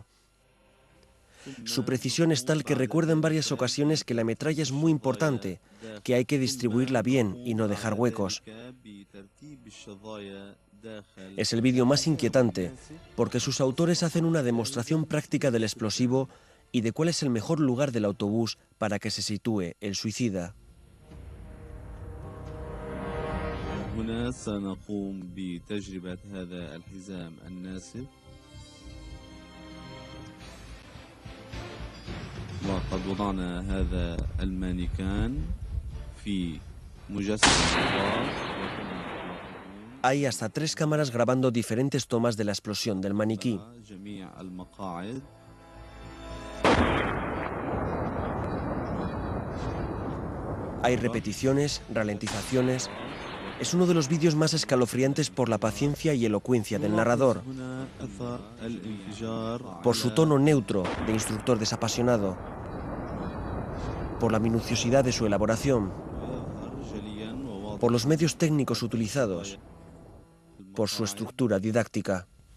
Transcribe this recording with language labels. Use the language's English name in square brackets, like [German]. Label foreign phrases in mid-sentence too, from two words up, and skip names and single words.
[Spanish] Su precisión es tal que recuerda en varias ocasiones que la metralla es muy importante, que hay que distribuirla bien y no dejar huecos. Es el vídeo más inquietante, porque sus autores hacen una demostración práctica del explosivo y de cuál es el mejor lugar del autobús para que se sitúe el suicida. [Arabic] هنا سنقوم بتجربة هذا الحزام الناسف وقد وضعنا هذا المانيكان في مجسم الغاز. [Spanish] Hay hasta 3 cámaras grabando diferentes tomas de la explosión del maniquí. [Arabic] جميع المقاعد. [Spanish] Hay repeticiones, ralentizaciones. Es uno de los vídeos más escalofriantes por la paciencia y elocuencia del narrador, por su tono neutro de instructor desapasionado, por la minuciosidad de su elaboración, por los medios técnicos utilizados, por su estructura didáctica.